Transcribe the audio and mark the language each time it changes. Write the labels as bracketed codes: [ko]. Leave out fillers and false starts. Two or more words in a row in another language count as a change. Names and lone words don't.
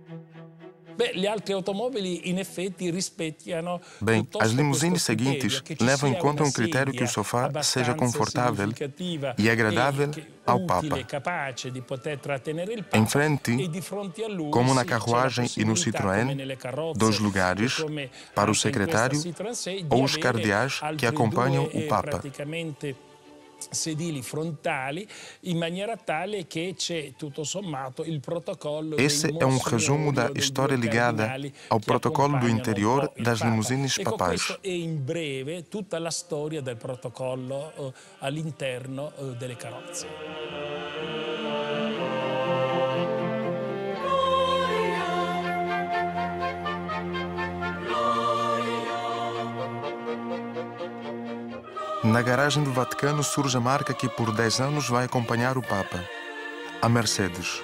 [pt] Bem, as limusines seguintes levam em conta um critério que o sofá seja confortável e agradável ao Papa. Em frente, como na carruagem e no Citroën, 2 lugares para o secretário ou os cardeais que acompanham o Papa. [it] sedili frontali in maniera tale che c'è tutto sommato il protocollo. [pt] Esse é um resumo da história ligada ao protocolo do interior das limusines papais. [it] Questo è in breve tutta la storia del protocollo all'interno delle carrozze. [pt] Na garagem do Vaticano surge a marca que por 10 anos vai acompanhar o Papa, a Mercedes.